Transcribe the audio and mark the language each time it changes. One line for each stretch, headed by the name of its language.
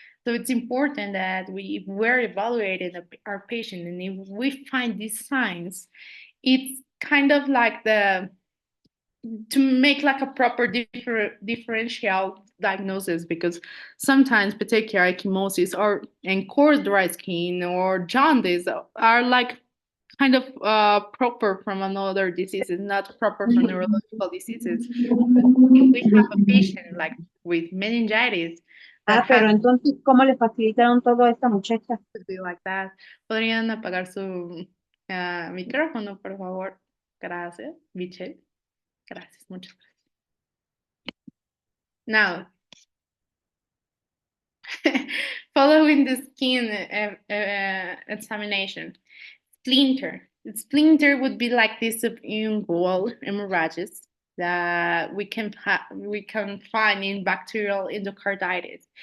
English: So it's important that if we're evaluating our patient and if we find these signs, it's kind of like the to make like a proper differential diagnosis, because sometimes petechiae ecchymosis or and coarse dry skin or jaundice are like kind of proper from another diseases, not proper from neurological diseases. But if we have a patient like with meningitis that Ah, has
Spanish: pero entonces, ¿cómo le facilitaron todo a esta muchacha?
English: to be like that,
Spanish: podrían apagar su micrófono, por favor. Gracias, Michelle. Gracias, muchas gracias.
English: Now, following the skin examination, splinter. The splinter would be like this subungual hemorrhages that we can find in bacterial endocarditis.